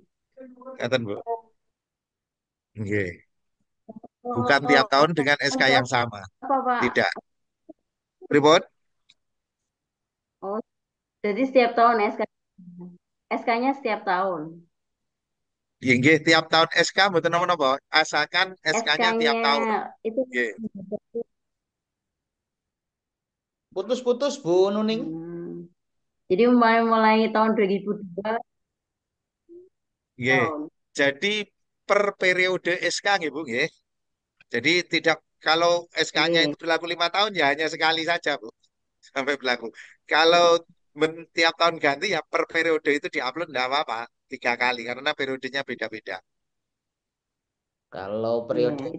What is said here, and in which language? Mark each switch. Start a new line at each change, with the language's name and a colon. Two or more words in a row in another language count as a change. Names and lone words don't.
Indonesian: Katakan Bu. Nggih. Bukan tiap Oh, tahun dengan SK untuk yang sama. apa Pak? Tidak. Pripun? Oh, jadi setiap tahun SK. SK-nya setiap tahun. Ya, nggih, tiap tahun SK
Javanese: mboten napa-napa.
Indonesian: Asalkan SK-nya tiap SK-nya tahun. itu
Javanese: Nggih.
Indonesian: Putus-putus Bu Nuning. jadi mulai mulai tahun 2002
Javanese: Nggih.
Indonesian: tahun. Jadi per periode SK nggih Bu, nggih. Jadi tidak kalau SK-nya Iya. itu berlaku 5 tahun ya hanya sekali saja Bu sampai berlaku. Kalau tiap tahun ganti ya per periode itu diupload enggak apa-apa 3 kali karena periodenya beda-beda. Kalau Iya, itu